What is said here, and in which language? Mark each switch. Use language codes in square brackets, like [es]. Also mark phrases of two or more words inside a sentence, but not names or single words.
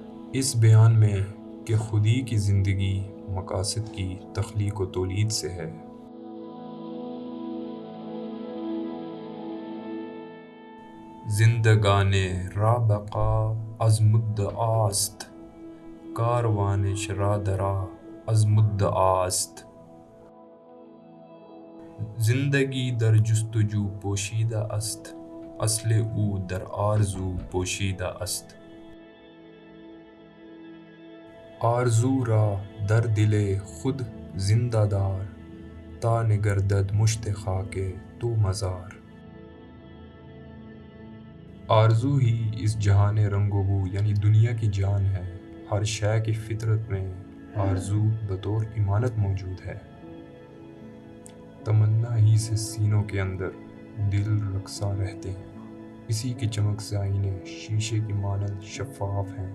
[ur] اس بیان میں کہ خودی کی زندگی مقاصد کی تخلیق و تولید سے ہے، [fa] زندگان را بقا از مدعاست، کاروان شرادرا از مدعاست. زندگی در جستجو پوشیده است، اصل او در آرزو پوشیده است. آرزو را در دل خود زنده دار، تا نگردد مشت خاک تو مزار. [ur] آرزو ہی اس جہان رنگ و بو یعنی دنیا کی جان ہے. ہر شے کی فطرت میں آرزو بطور امانت موجود ہے. تمنا ہی سے سینوں کے اندر دل رقصاں رہتے ہیں، اسی کی چمک سے آئینے شیشے کی مانند شفاف ہیں.